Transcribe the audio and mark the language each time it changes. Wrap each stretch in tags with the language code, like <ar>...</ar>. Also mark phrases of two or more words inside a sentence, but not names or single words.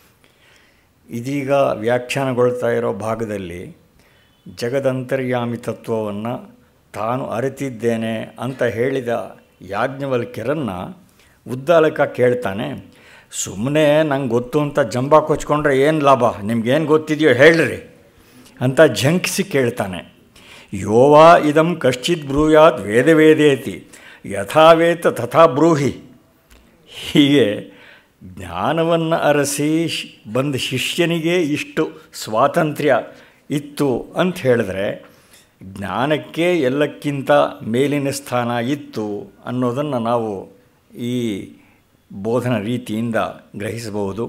<kn>ಇದೀಗ ವ್ಯಾಖ್ಯಾನಗೊಳ್ತಾ ಇರೋ ಭಾಗದಲ್ಲಿ ಜಗದಂತರ್ಯಾಮಿ ತತ್ವವನ್ನು ತಾನು ಅರಿತಿದ್ದೇನೆ ಅಂತ ಹೇಳಿದ ಯಾಜ್ಞವಲ್ಕ್ಯರನ್ನು ಉದ್ದಾಲಕ ಕೇಳ್ತಾನೆ, ಸುಮ್ಮನೆ ನಂಗೆ ಗೊತ್ತು ಅಂತ ಜಂಬ ಕೊಚ್ಕೊಂಡ್ರೆ ಏನು ಲಾಭ, ನಿಮ್ಗೇನು ಗೊತ್ತಿದೆಯೋ ಹೇಳ್ರಿ ಅಂತ ಝಂಕಿಸಿ ಕೇಳ್ತಾನೆ.</kn> <sa>ಯೋವಾ ಇದಂ ಕಶ್ಚಿತ್ ಬ್ರೂಯಾತ್ ವೇದವೇದೇತಿ ಯಥಾವೇತ ತಥಾ ಬ್ರೂಹಿ.</sa> <kn>ಹೀಗೆ ಜ್ಞಾನವನ್ನು ಅರಸಿ ಬಂದ ಶಿಷ್ಯನಿಗೆ ಇಷ್ಟು ಸ್ವಾತಂತ್ರ್ಯ ಇತ್ತು ಅಂತ ಹೇಳಿದ್ರೆ ಜ್ಞಾನಕ್ಕೆ ಎಲ್ಲಕ್ಕಿಂತ ಮೇಲಿನ ಸ್ಥಾನ ಇತ್ತು ಅನ್ನೋದನ್ನು ನಾವು ಈ ಬೋಧನಾ ರೀತಿಯಿಂದ ಗ್ರಹಿಸಬಹುದು.</kn>